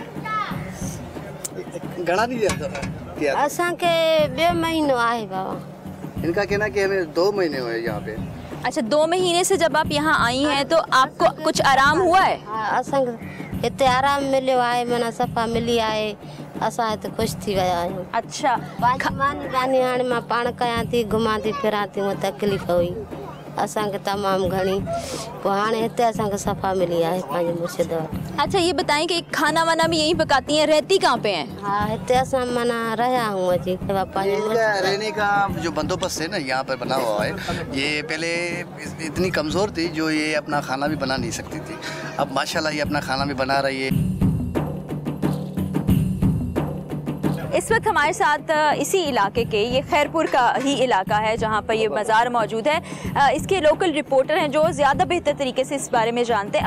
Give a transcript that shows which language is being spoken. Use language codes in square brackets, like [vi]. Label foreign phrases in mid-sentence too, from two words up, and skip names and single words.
[sd] गणा नहीं जाता असा के 2 महीनों आए बाबा। [ur] ان کا کہنا کہ ہمیں 2 مہینے ہوئے یہاں پہ. اچھا، 2 مہینے سے جب آپ یہاں آئی ہیں تو آپ کو کچھ آرام ہوا ہے? [sd] असा इतने आराम मिले आए, मना सफ़ा मिली आए, असा तो खुश थी विया आहियूं। [ur] اچھا, [sd] मानी रानी हाणे मां पाण कयां थी, घुमां थी फिरां थी, वो तकलीफ़ हुई असांखे तमामु घणी, पोइ हाणे हिते असांखे सफ़ा मिली आहे पंहिंजे मुर्शिद वटि। [ur] اچھا، یہ بتائیں کہ کھانا وانا بھی یہیں پکاتی ہیں، رہتی کہاں پہ ہیں? ہاں, [sd] हिते असां माना रहिया हूँ अजी [ur] رہنے کا جو بندوبست ہے نا یہاں پر بنا ہوا ہے. یہ پہلے اتنی کمزور تھی جو یہ اپنا کھانا بھی بنا نہیں سکتی تھی، اب ماشاءاللہ یہ اپنا کھانا بھی بنا رہی ہے. اس وقت ہمارے ساتھ اسی علاقے کے، یہ خیرپور کا ہی علاقہ ہے جہاں پر یہ مزار موجود ہے، اس کے لوکل رپورٹر ہیں جو زیادہ بہتر طریقے سے اس بارے میں جانتے ہیں.